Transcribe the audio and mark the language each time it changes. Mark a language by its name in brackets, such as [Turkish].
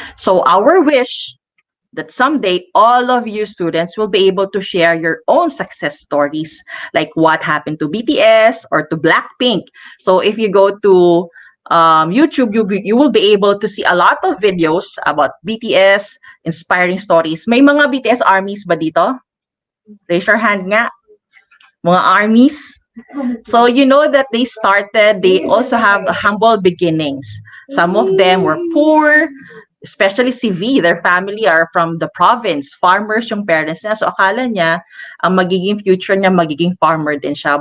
[English] So our wish that someday all of you students will be able to share your own success stories, like what happened to BTS or to Blackpink. So if you go to YouTube, you will be able to see a lot of videos about BTS, inspiring stories. [Filipino] May mga BTS armies ba dito? [English] Raise your hand nga. Mga armies. So you know that they also have humble beginnings. Some of them were poor, especially si V, their family are from the province. [Filipino] Farmers yung parents niya. So akala niya, ang magiging future niya, magiging farmer din siya.